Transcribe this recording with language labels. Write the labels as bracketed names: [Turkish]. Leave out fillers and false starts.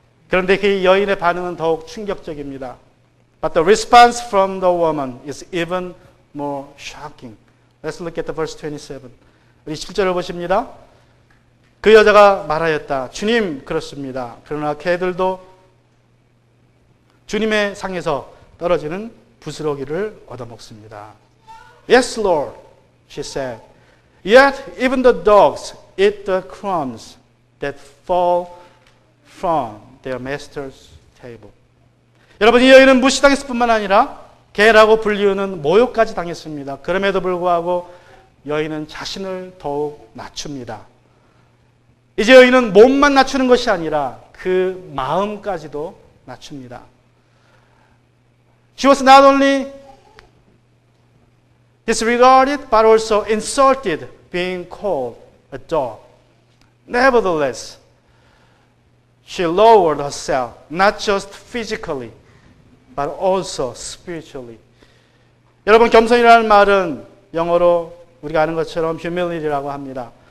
[Korean] 그런데 그 여인의 반응은 더욱 충격적입니다. [English] But the response from the woman is even more shocking. Let's look at the verse 27. [Korean] 우리 7절을 보십니다. 그 여자가 말하였다. 주님, 그렇습니다. 그러나 개들도 주님의 상에서 떨어지는 부스러기를 얻어먹습니다. [English] Yes, Lord, she said. Yet even the dogs eat the crumbs that fall from their master's table. [Korean] 여러분, 이 여인은 무시당했을 뿐만 아니라 개라고 불리우는 모욕까지 당했습니다. 그럼에도 불구하고 여인은 자신을 더욱 낮춥니다. 이제 여인은 몸만 낮추는 것이 아니라 그 마음까지도 낮춥니다. [English] She was not only disregarded but also insulted being called a dog. Nevertheless, she lowered herself not just physically but also spiritually. [Korean] 여러분, 겸손이라는 말은 영어로 우리가 아는 것처럼 humility라고 합니다.